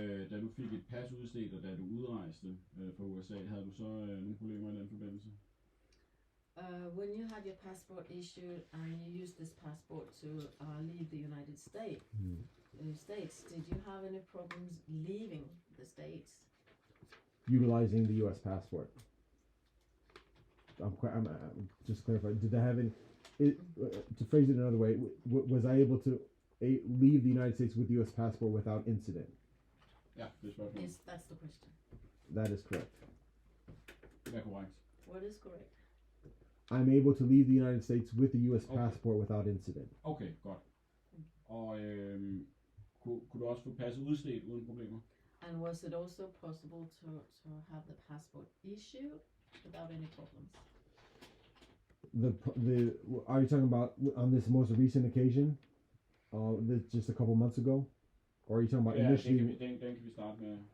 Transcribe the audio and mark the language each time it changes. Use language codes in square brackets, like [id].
[da] Da du fik et pas udstedt, og da du udrejste fra USA, havde du så nogle problemer i den forbindelse? [en] When you had your passport issued and you used this passport to leave the United States, did you have any problems leaving the States? Utilizing the U.S. passport. I'm just clarify. Did I have any? To phrase it another way, was I able to leave the United States with the U.S. passport without incident? [da] Ja, det er spørgsmålet. [en] Yes, that's the question. That is correct. [da] Det er korrekt. [en] What is correct? I'm able to leave the United States with the U.S. passport without incident. [da] Okay, godt. Og kunne du også få passet udstedt uden problemer? [en] And was it also possible to have the passport issued without any problems? Are you talking about on this most recent occasion? Just a couple months ago? Or are you talking about initially? [da] Den kan vi starte med.